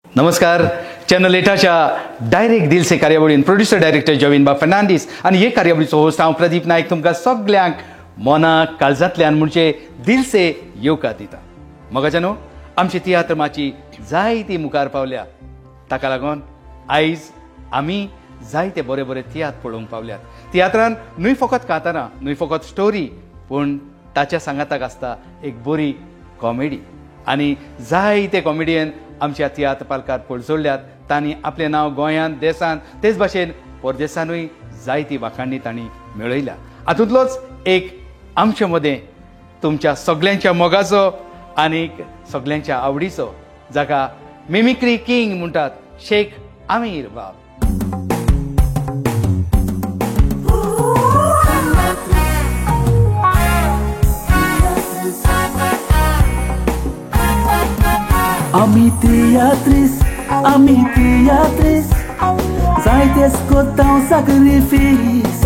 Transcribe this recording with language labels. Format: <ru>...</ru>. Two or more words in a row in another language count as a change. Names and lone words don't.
<kok>नमस्कार. चॅनल एटाच्या डायरेक्ट दिल से कार्यावळीन</kok> <en>producer director</en> <kok>जवीनबा फर्नांडीस आणि हे कार्यावळीचो होस्ट हांव प्रदीप नायक तुमकां सगळ्यांक मनाक काळजांतल्यान म्हणजे दिल से येवकार दिता. मोगाच्यानो आमची तियात्र माची जायती मुखार पावल्या, ताका लागून आयज आमी जायते बरे बरे तियात्र पळोवंक पावल्यात. तियात्रान न्हय फकत कांतारां, न्हय फकत स्टोरी, पूण ताच्या सांगाताक आसता एक बरी कॉमेडी. आनी जायते कॉमेडियन आमच्या तियात्र पालकार पळसोडल्यात. तांणी आपलें नांव गोंयांत, देशांत, तेच भाशेन परदेसांतूय जायती वाखाणणी तांणी मेळयल्या. हातूंतलोच एक आमचे मदें तुमच्या सगळ्यांच्या मोगाचो आनीक सगळ्यांच्या आवडीचो, जाका</kok> <en>mimicry king</en> <kok>म्हणटात, शेख आमीर बाब. Ami teatris, zaites kotaw sacrifice.</kok>